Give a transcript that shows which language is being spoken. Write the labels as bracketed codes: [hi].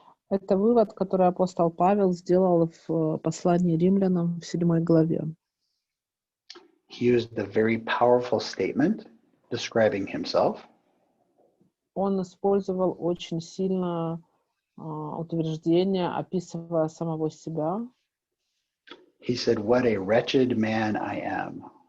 [ru] Это вывод, который апостол Павел сделал в послании римлянам в 7 главе. [en] He used a very powerful statement describing himself. [ru] Он использовал очень сильное утверждение, описывая самого себя. [en] He said, "What a wretched man I am."